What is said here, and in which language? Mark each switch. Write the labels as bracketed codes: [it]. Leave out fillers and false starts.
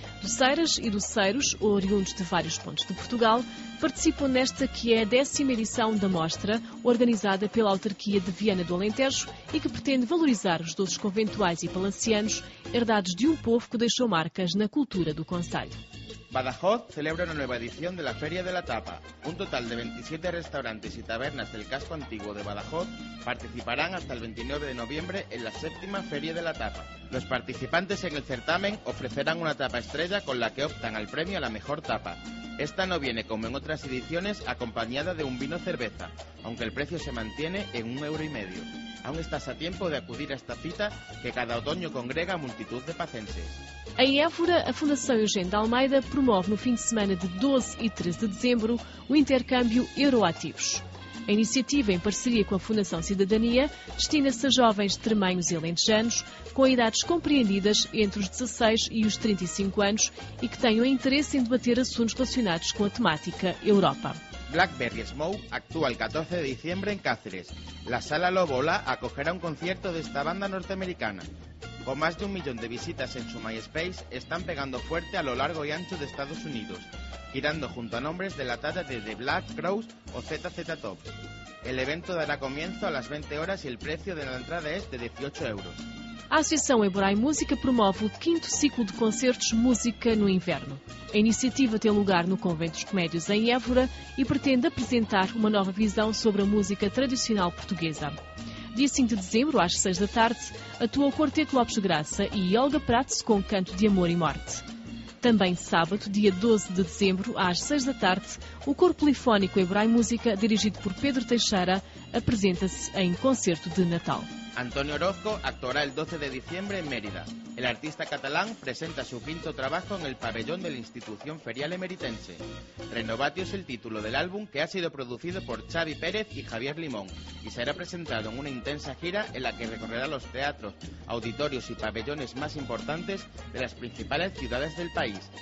[pt] Doceiras e doceiros, oriundos de vários pontos de Portugal, participam nesta que é a 10ª edição da mostra, organizada pela autarquia de Viana do Alentejo e que pretende valorizar os doces conventuais e palacianos, herdados de um povo que deixou marcas na cultura do concelho. [es] Badajoz celebra una nueva edición de la Feria de la Tapa. Un total de 27 restaurantes y tabernas del casco antiguo de Badajoz participarán hasta el 29 de noviembre en la 7ª Feria de la Tapa. Los participantes en el certamen ofrecerán una tapa estrella con la que optan al premio a la mejor tapa. Esta no viene, como en otras ediciones, acompañada de un vino cerveza, aunque el precio se mantiene en 1,50 €. Aún estás a tiempo de acudir a esta cita que cada otoño congrega multitud de pacenses. [pt] Em Évora, a Fundação Eugênio de Almeida promove no fim de semana de 12 e 13 de dezembro o intercâmbio Euroativos. A iniciativa, em parceria com a Fundação Cidadania, destina-se a jovens tremenhos e alentejanos com idades compreendidas entre os 16 e os 35 anos e que tenham interesse em debater assuntos relacionados com a temática Europa. [es] Blackberry Smoke actúa el 14 de diciembre en Cáceres. La Sala Lobola acogerá un concierto de esta banda norteamericana. Con más de 1 millón de visitas en su MySpace, están pegando fuerte a lo largo y ancho de Estados Unidos, girando junto a nombres de la talla de The Black Crowes o ZZ Top. El evento dará comienzo a las 20 horas y el precio de la entrada es de 18 euros. [pt] A Associação Eborai Música promove o 5º ciclo de concertos Música no Inverno. A iniciativa tem lugar no Convento dos Comédios em Évora e pretende apresentar uma nova visão sobre a música tradicional portuguesa. Dia 5 de dezembro, às 6 da tarde, atua o Quarteto Lopes Graça e Olga Prats com Canto de Amor e Morte. Também sábado, dia 12 de dezembro, às 6 da tarde, o Corpo Polifónico Eborai Música, dirigido por Pedro Teixeira, apresenta-se em Concerto de Natal. [es] Antonio Orozco actuará el 12 de diciembre en Mérida. El artista catalán presenta su 5º trabajo en el pabellón de la institución ferial emeritense. Renovatio es el título del álbum que ha sido producido por Xavi Pérez y Javier Limón y será presentado en una intensa gira en la que recorrerá los teatros, auditorios y pabellones más importantes de las principales ciudades del país.